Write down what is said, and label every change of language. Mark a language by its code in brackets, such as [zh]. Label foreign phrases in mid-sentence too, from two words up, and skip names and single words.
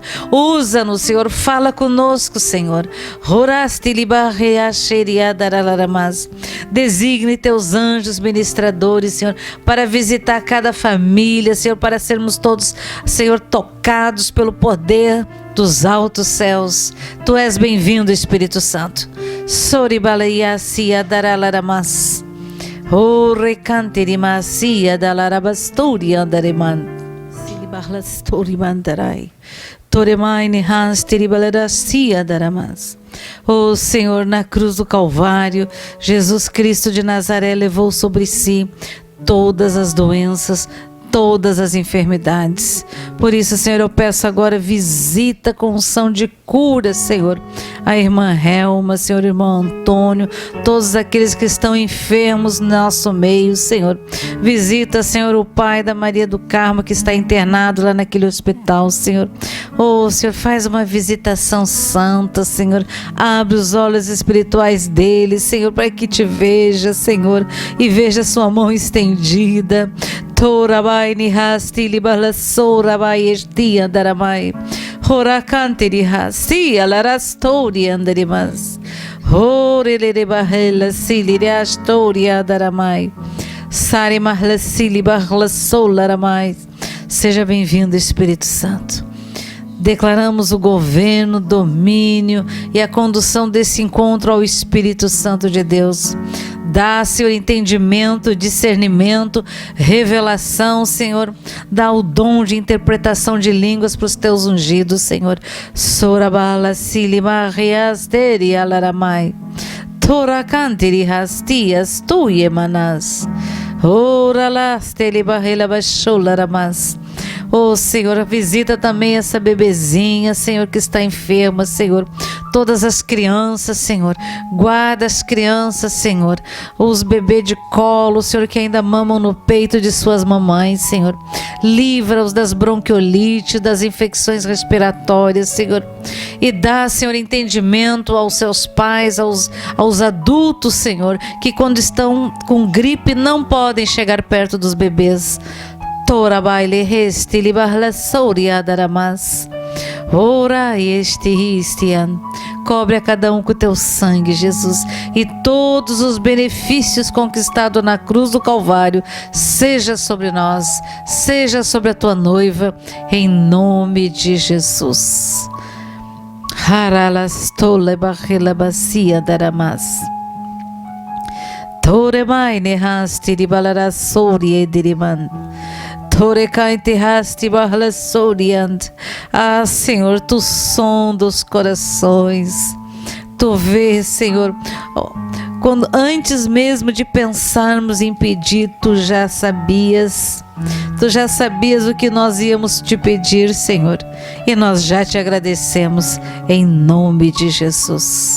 [pt] Usa-nos, Senhor, fala conosco, Senhor. Designe teus anjos ministradores, Senhor, para visitar cada família, Senhor, para sermos todos, Senhor, tocados pelo poder dos altos céus. Tu és bem-vindo, Espírito Santo. Soribalayasia daralaramas. O recantirimasia dalarabastoria andareman. Silibarlastorimandarai. Toremaine hans teribalerasia daramas. Oh Senhor, na cruz do Calvário, Jesus Cristo de Nazaré levou sobre si todas as doenças, todas as enfermidades. Por isso, Senhor, eu peço agora, visita com unção de cura, Senhor, a irmã Helma, Senhor, irmão Antônio, todos aqueles que estão enfermos no nosso meio, Senhor. Visita, Senhor, o pai da Maria do Carmo, que está internado lá naquele hospital, Senhor. Oh, Senhor, faz uma visitação santa, Senhor. Abre os olhos espirituais dele, Senhor, para que te veja, Senhor, e veja sua mão estendida. Torabai nihasti libalasorabai esti andaramai. Horakanteri hasti alarastori andarimas. Horelebahela siliriastori andaramai. Seja bem-vindo, Espírito Santo. Declaramos o governo, domínio e a condução desse encontro ao Espírito Santo de Deus. Dá, Senhor, entendimento, discernimento, revelação, Senhor. Dá o dom de interpretação de línguas para os teus ungidos, Senhor. Sorabala silima riasteri alaramai. Torakantiri hastias tuiemanas. Oralasteli barrela baixolaramas. Oh, Senhor, visita também essa bebezinha, Senhor, que está enferma, Senhor. Todas as crianças, Senhor. Guarda as crianças, Senhor. Os bebês de colo, Senhor, que ainda mamam no peito de suas mamães, Senhor. Livra-os das bronquiolites, das infecções respiratórias, Senhor. E dá, Senhor, entendimento aos seus pais, aos adultos, Senhor, que quando estão com gripe não podem chegar perto dos bebês. Tora baile resti libarla souria daramas. Ora este ristian. Cobre a cada um com o teu sangue, Jesus, e todos os benefícios conquistados na cruz do Calvário, seja sobre nós, seja sobre a tua noiva, em nome de Jesus. Haralas tole barrela bacia daramas. Tore mai nehasti libalara souria diriman. Ah, Senhor, tu sonda os corações, tu vês, Senhor, quando antes mesmo de pensarmos em pedir, tu já sabias o que nós íamos te pedir, Senhor, e nós já te agradecemos em nome de Jesus.